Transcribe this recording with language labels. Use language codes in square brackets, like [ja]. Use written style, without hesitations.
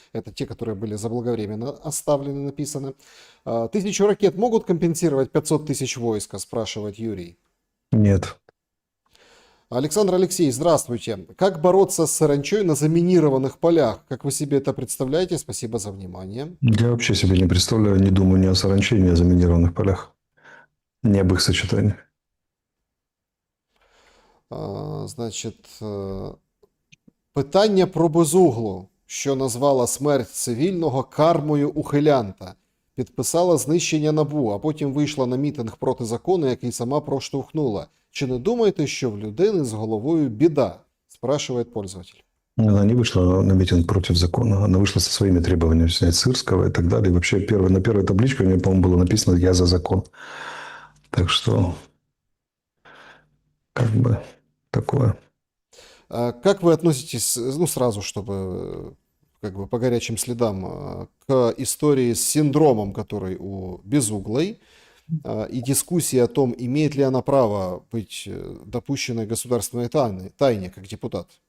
[ru] Это те, которые были заблаговременно оставлены, написаны. 1000 ракет могут компенсировать 500 тысяч войска, спрашивает Юрий. Нет. Александр Алексей, здравствуйте. Как бороться с саранчой на заминированных полях? Как вы себе это представляете? Спасибо за внимание. Я вообще себе не представляю, не думаю ни о саранче, ни о заминированных полях. Не об их сочетании. [uk] Значить, питання про безуглу, що назвала смерть цивільного кармою ухилянта. Підписала знищення НАБУ, а потім вийшла на мітинг проти закону, який сама проштовхнула. Чи не думаєте, що в людини з головою біда? [ru] Спрашивает пользователь. Она не вышла на митинг против закона, она вышла со своими требованиями снять Сырского и так далее. И вообще на первой табличке у нее, по-моему, было написано «Я за закон». Так что, как бы, такое. Как вы относитесь, ну сразу, чтобы как бы по горячим следам, к истории с синдромом, который у Безуглой, и дискуссии о том, имеет ли она право быть допущенной государственной тайне как депутат?